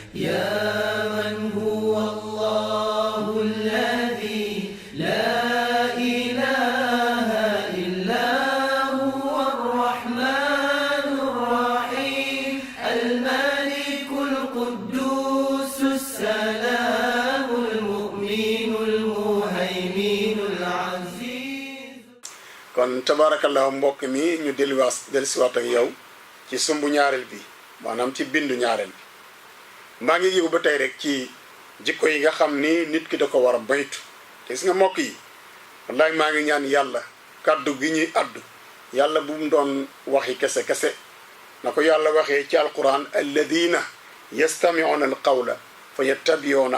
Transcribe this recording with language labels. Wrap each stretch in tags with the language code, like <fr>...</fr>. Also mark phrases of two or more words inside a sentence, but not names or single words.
<ar>يا من هو الله الذي لا إله إلا هو الرحمن الرحيم الملك القدوس السلام المؤمن المهيمن العزيز.</ar> <wo>kon tabarakallahu mbokk mi ñu dellusiwaat ak yow ci sumbu ñaareel bi maanaam ci bindu ñaareel bi maa ngi yëgu ba tey rek ci jikko yi nga xam ni nit ki da ko war a baytu te gis nga mbokk yi wallaay maa ngi ñaan yàlla kàddu gi ñuy addu yàlla bu mu doon waxi kese na ko yàlla waxee ci alquran</wo> <ar>الذين يستمعون القول فيتبعون</ar>